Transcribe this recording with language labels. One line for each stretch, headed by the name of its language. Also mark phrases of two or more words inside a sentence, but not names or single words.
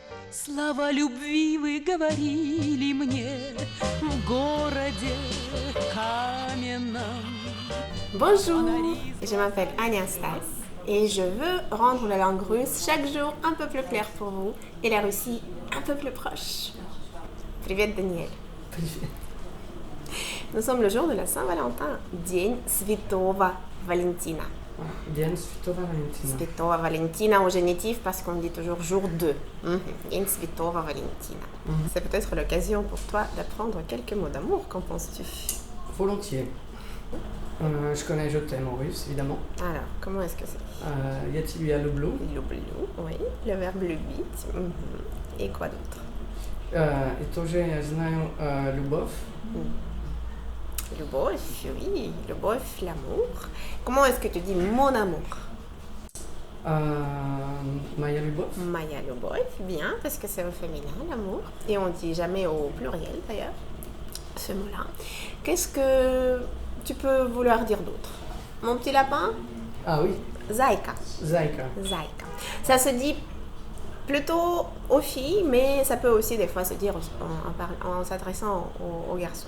Russian: Слова любви вы говорили мне в городе каменном.
French: Bonjour, je m'appelle Anastasia et je veux rendre la langue russe chaque jour un peu plus claire pour vous et la Russie un peu plus proche.
Russian: Привет, Daniel. Привет.
French: Nous sommes le jour de la Saint-Valentin,
Russian: День Святого Valentina. День Святого Валентина. Святого Валентина
French: au génitif parce qu'on dit toujours jour 2. День Святого Valentina. C'est peut-être l'occasion pour toi d'apprendre quelques mots d'amour, qu'en penses-tu? Volontiers. Je connais Je t'aime en russe, évidemment. Alors, comment est-ce que c'est?
Russian: Я тебя люблю. Люблю,
French: oui. Le verbe любить. Et quoi d'autre?
Russian: И тоже я знаю любовь. Любовь,
French: oui. Любовь, l'amour. Comment est-ce que tu dis mon amour?
Russian: Моя любовь. Моя любовь,
French: bien, parce que c'est au féminin, l'amour. Et on dit jamais au pluriel, d'ailleurs, ce mot-là. Qu'est-ce que tu peux vouloir dire d'autre? Mon petit lapin? Ah oui,
Russian: Zayka. Zayka. Zayka.
French: Ça se dit plutôt aux filles, mais ça peut aussi des fois se dire en s'adressant aux garçons.